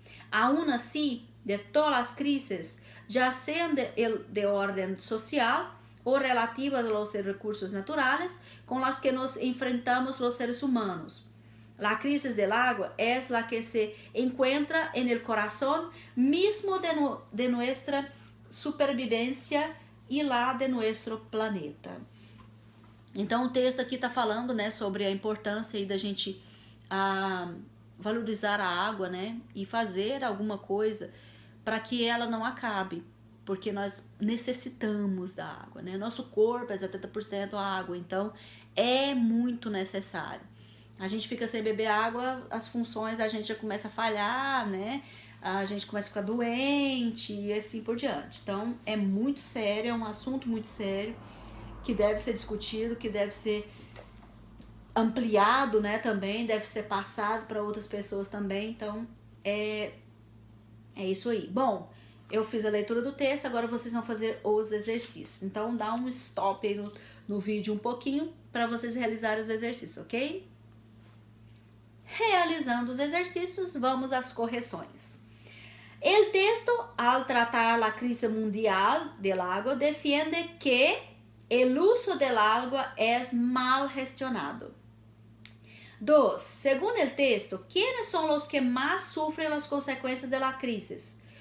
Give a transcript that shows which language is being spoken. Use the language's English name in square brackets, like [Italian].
[Spanish] Aún así, de todas las crisis, ya sean de orden social o relativas a los recursos naturales con las que nos enfrentamos los seres humanos. La crisis del agua es la que se encuentra en el corazón mismo de nuestra supervivência [Portuguese] e lá de nosso planeta. Então o texto aqui está falando, né, sobre a importância aí da gente valorizar a água, né, e fazer alguma coisa para que ela não acabe, porque nós necessitamos da água, né? Nosso corpo é 70% água, então é muito necessário. a gente fica sem beber água, as funções da gente já começam a falhar, né? A gente começa a ficar doente e assim por diante. Então, é muito sério, é um assunto muito sério, que deve ser discutido, que deve ser ampliado, né, também, deve ser passado para outras pessoas também. Então, é isso aí. Bom, eu fiz a leitura do texto, agora vocês vão fazer os exercícios. Então, dá um stop aí no vídeo um pouquinho para vocês realizarem os exercícios, ok? Realizando os exercícios, vamos às correções. [Spanish] El texto, al tratar la crisis mundial del agua, defiende que el uso del agua es mal gestionado. 2. Según el texto, ¿quiénes son los que más sufren las consecuencias de la crisis?